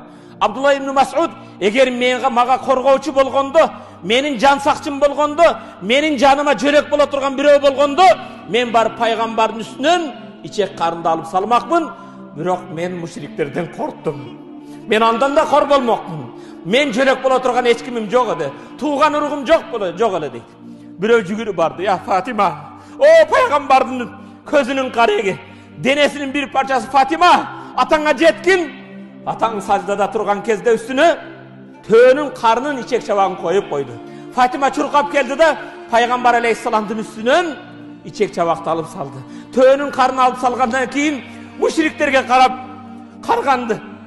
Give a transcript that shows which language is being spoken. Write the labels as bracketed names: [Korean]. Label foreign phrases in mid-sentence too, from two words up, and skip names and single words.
[Kyrgyz] Абдулла ибн Мас'уд эгер мага коргоочу болгондо, менин жан сакчым болгондо, менин жаныма жөрөк боло турган бирөө болгондо, мен барып пайгамбардын үстүнөн ичек карынды алып салмакмын. Бирок мен мушриктерден корктум. Мен андан да кор болмокмун. Мен жөрөк боло турган эч кимим жок эди. Тууган уругум жок эле дейт. Бирөө жүгүрүп барды. Я Фатима, о пайгамбардын көзүнүн кареги, денесинин [Turkish] bir parçası [Kyrgyz] Fatima, atаңа жеткин. Атаң саждада турган кезде үстүнө төөнүн карнын ичек чабагын коюп койду. Фатима чуркап келди да пайгамбар алейхиссаламдын үстүнөн ичек чабакты алып салды. Төөнүн карнын алып салгандан кийин мушриктерге карап карганды.